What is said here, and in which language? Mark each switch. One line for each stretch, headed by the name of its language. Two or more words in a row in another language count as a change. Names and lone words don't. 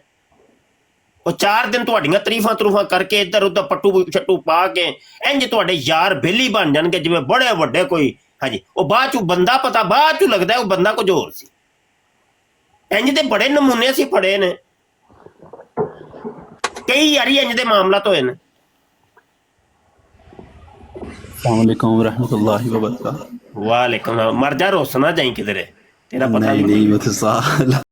Punjabi: ਉਹ 4 ਦਿਨ ਤੁਹਾਡੀਆਂ ਤਰੀਫਾਂ ਕਰਕੇ ਇੱਧਰ ਉੱਧਰ ਪੱਟੂ ਛੱਟੂ ਪਾ ਕੇ ਇੰਜ ਤੁਹਾਡੇ ਯਾਰ ਬੇਲੀ ਬਣ ਜਾਣਗੇ ਜਿਵੇਂ ਬੜੇ ਵੱਡੇ ਕੋਈ। ਹਾਂਜੀ, ਉਹ ਬਾਅਦ ਚੋਂ ਬੰਦਾ ਪਤਾ ਬਾਅਦ ਚੋਂ ਲੱਗਦਾ ਉਹ ਬੰਦਾ ਕੁਝ ਹੋਰ ਸੀ। ਇੰਜ ਦੇ ਬੜੇ ਨਮੂਨੇ ਅਸੀਂ ਫੜੇ ਨੇ, ਕਈ ਯਾਰੀ ਇੰਜ ਦੇ ਮਾਮਲਾਤ ਹੋਏ ਨੇ।
Arabic: السلام عليكم رحمة الله وبركاته. وعليكم,
Punjabi: ਮਰ ਜਾ ਰੋਸਨਾ ਜਾਈ ਕਿਧਰੇ, ਤੇਰਾ ਪਤਾ
Hindi: नहीं वो तो